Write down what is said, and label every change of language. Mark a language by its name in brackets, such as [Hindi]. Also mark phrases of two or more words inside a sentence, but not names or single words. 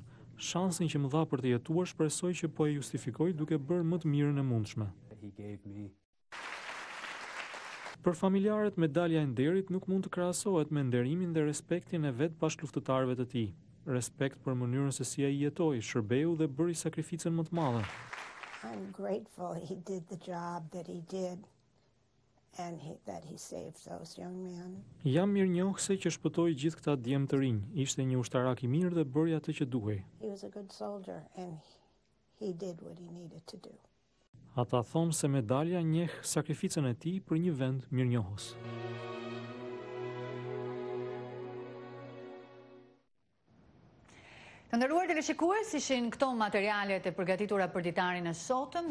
[Albanian] Shansin që më dha për të jetuar shpresoj që po e justifikoj duke bërë më të mirën e mundshme. Për familjarët, medalja e nderit nuk mund të krahasohet me nderimin dhe respektin e vetë bashkëluftëtarëve të tij. Respekt për mënyrën se si ai jetoi, shërbeu dhe bëri sakrificën më të madhe. [English] I'm grateful he did the job that he did and that he saved those young men. [Albanian] Jam mirënjohëse që shpëtoi gjithë këta djemë të rinj. Ishte një ushtarak i mirë dhe bëri atë që duhej. [English] He was a good soldier and he did what he needed to do. [Albanian] Ata thonë se medalja njeh sakrificën e tij për një vend mirënjohës. Të nderuar teleshikues, ishin këto materialet e përgatitura për ditarin e sotëm.